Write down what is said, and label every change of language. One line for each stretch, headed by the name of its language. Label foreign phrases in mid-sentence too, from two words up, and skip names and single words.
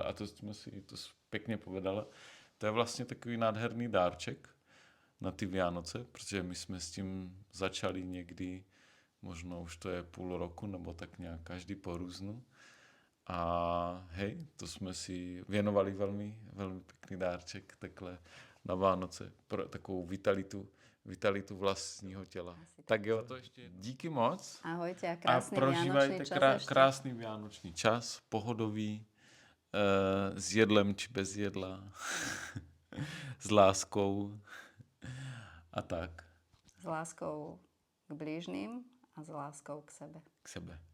Czech: A to jsme si to pěkně povedala. To je vlastně takový nádherný dárček na ty Vianoce, protože my jsme s tím začali někdy, možno už to je půl roku, nebo tak nějak každý po různu. A hej, to jsme si věnovali velmi, velmi pěkný dárček takhle na Vánoce, pro takovou vitalitu vlastního těla. Tak jo, to ještě díky moc.
Slovak: Ahojte a A krásny prožívajte vianočný čas ešte. krásný vianočný čas, pohodový, s jedlem či bez jedla, s láskou a tak. S láskou k blížnym a s láskou k sebe.